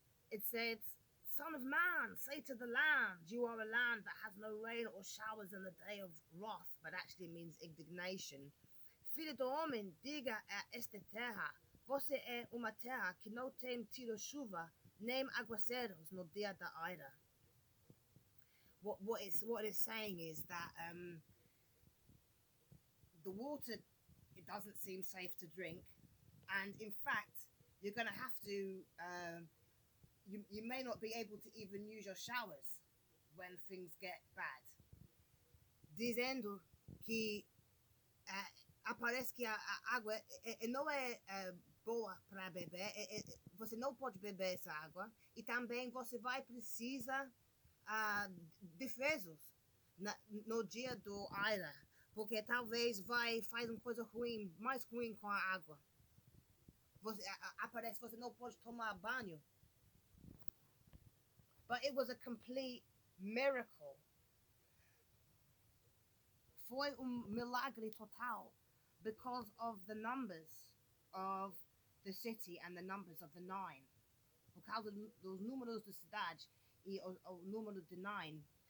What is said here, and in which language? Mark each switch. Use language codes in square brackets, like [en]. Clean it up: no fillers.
[en] It said, Son of man, say to the land, you are a land that has no rain or showers in the day of wrath, but actually means indignation. [pt] Filho do homem, diga a esta terra, você é uma terra que não tem tido chuva, nem aguaceiros no dia da ira. [en] What it's saying is that the water, it doesn't seem safe to drink, and in fact, you're going to have to you may not be able to even use your showers when things get bad. [pt] Dizendo que aparece que a água não é boa para beber, você não pode beber essa água, e também você vai precisar defesos no dia do ira, porque talvez faz uma coisa ruim, mais ruim com a água. Aparece você não pode tomar banho. [en] But it was a complete miracle. [pt] Foi milagre total [en] because of the numbers of the city and the numbers of the 9. [pt] Por causa dos números da cidade e o número de 9.